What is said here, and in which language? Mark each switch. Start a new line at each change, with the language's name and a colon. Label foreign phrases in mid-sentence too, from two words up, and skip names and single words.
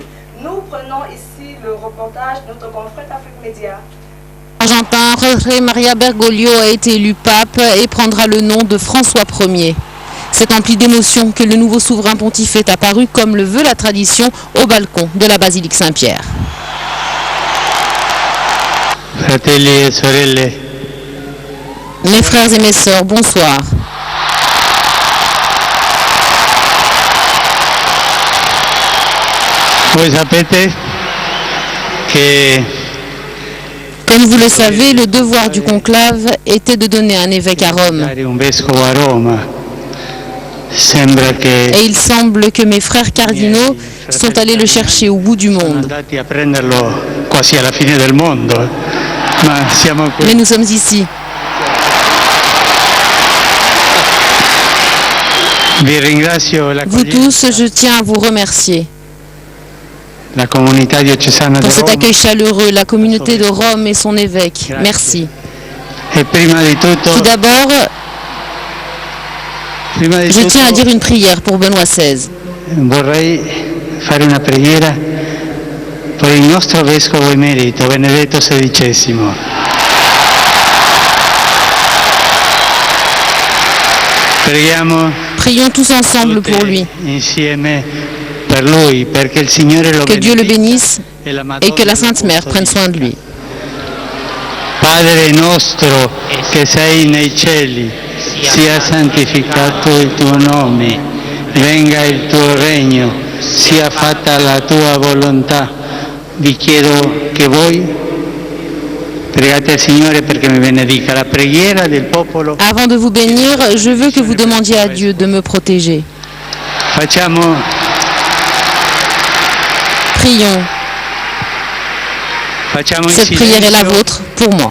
French: Nous prenons ici le reportage de notre confrère d'Afrique Média. Argentin Jorge María Bergoglio a été élu pape et prendra le nom de François Ier. C'est empli d'émotion que le nouveau souverain pontife est apparu, comme le veut la tradition, au balcon de la basilique Saint-Pierre.
Italian: Fratelli e sorelle.
French: Mes frères et mes sœurs, bonsoir.
Italian: Voi sapete che
French: Comme vous le savez, le devoir du conclave était de donner un évêque à Rome. Et il semble que mes frères cardinaux sont allés le chercher au bout du monde. Mais nous sommes ici. Vous tous, je tiens à vous remercier. Pour cet accueil chaleureux, la communauté de Rome et son évêque. Merci. Tout d'abord, je tiens à dire une prière pour Benoît XVI.
Italian: Vorrei fare una preghiera per il nostro vescovo emerito Benedetto XVI.
French: Prions tous ensemble pour lui. Que Dieu le bénisse et que la Sainte Mère prenne soin de lui.
Italian: Padre nostro che sei nei cieli, sia santificato il tuo nome, venga il tuo regno, sia fatta la tua volontà. Vi chiedo che voi pregate al Signore perché mi benedica la preghiera del popolo.
French: Avant de vous bénir, je veux que vous demandiez à Dieu de me protéger.
Italian: Facciamo.
French: Prions. Cette prière est la vôtre pour moi.